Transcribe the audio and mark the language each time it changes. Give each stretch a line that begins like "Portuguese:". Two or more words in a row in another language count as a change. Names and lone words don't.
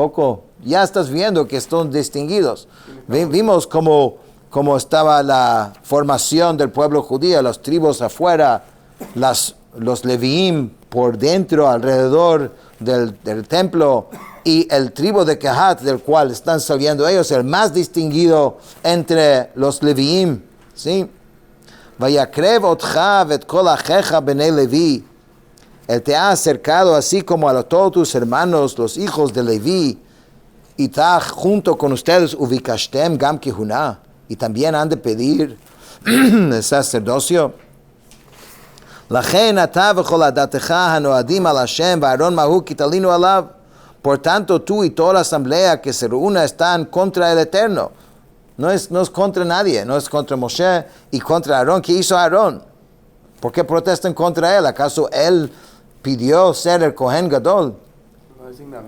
Spanish: Ya estás viendo que están distinguidos. Vimos como cómo estaba la formación del pueblo judío, las tribus afuera, los Leviim por dentro, alrededor del templo, y el tribu de Kehat, del cual están saliendo ellos, el más distinguido entre los Leviim, ¿sí?
Hebrew: ויקרב אתך ואת כל אחיך בני לוי.
Spanish: Él te ha acercado así como a todos tus hermanos, los hijos de Levi, y está junto con ustedes
Hebrew: ובקשתם גם כהונה,
Spanish: y también han de pedir el sacerdocio.
Hebrew: לכן אתה וכל עדתך הנועדים על ה' ואהרן מה הוא כי תלונו עליו.
Spanish: Por tanto, tú y toda la asamblea que se reúna están contra el Eterno. No es contra nadie, no es contra Moshe y contra Aarón. ¿Qué hizo Aarón? ¿Por qué protestan contra él? ¿Acaso él pidió ser el
Hebrew: כהן גדול?
Spanish: Lo designaron.